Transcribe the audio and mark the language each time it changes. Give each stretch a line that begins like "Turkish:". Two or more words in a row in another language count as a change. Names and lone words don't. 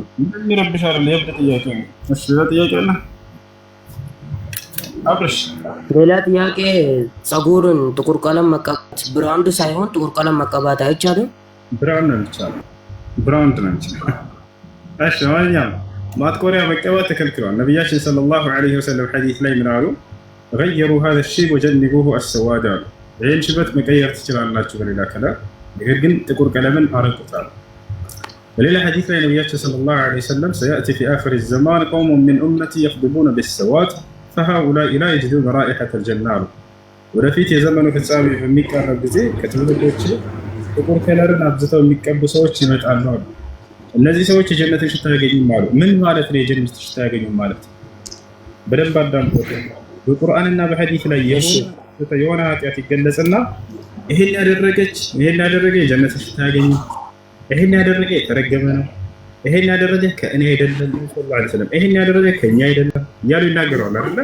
Amharic: ምን ይረብሻል? የብድ ጥያቄ ነው። እሺ ጥያቄ አለ አብረሽ ሌላ ጥያቄ ፀጉርን ጥቁር ቀለም መቀባት ብራንድ ሳይሆን ጥቁር ቀለም መቀባት አይቻልም? ብራንድ ነው ይቻላል። ብራንድ ነው ይቻላል። እሺ ወኛም ማጥቆሪያ መቀባት ተከልክሏል። ነብያችን
Arabic: صلى الله عليه وسلم
Amharic: ሐዲስ ላይ ምን አሉ?
Arabic: غيروا هذا الشيء وجنبوه السواد
Amharic: አሉ። ይሄን ሽበት መቀየር ትችላላችሁ በሌላ ከለር፣ ነገር ግን ጥቁር ቀለምን አርቁታል። በሌላ ሐዲስ ላይ ነብያችን
Arabic: صلى الله عليه وسلم سيأتي في آخر الزمان قوم من أمتي يخضبون بالسواد فهؤلاء لا يجدون رائحة الجنة
Amharic: አሉ። ወደፊት የዘመኑ ፍጻሜ በሚቀርብ ጊዜ ከትውልዶች ጥቁር ከለርን አብዝተው የሚቀቡ ሰዎች ይመጣሉ አሉ። እነዚህ ሰዎች የጀነትን ሽታ ያገኙም አሉ። ምን ማለት ነው የጀነትን ሽታ ያገኙም ማለት? በደንብ አዳምጡ። በቁርአንና በሐዲስ ላይ የሆነ ኃጢአት ይገለጽና ይሄን ያደረገ የጀነትን ሽታ ያገኙ፣ ይሄን ያደረገ የተረገመ ነው፣ ይሄን ያደረገ ከእኔ አይደለም
Arabic: صلى الله عليه وسلم፣
Amharic: ይሄን ያደረገ ከኛ አይደለም እያሉ ይናገራሉ አይደል?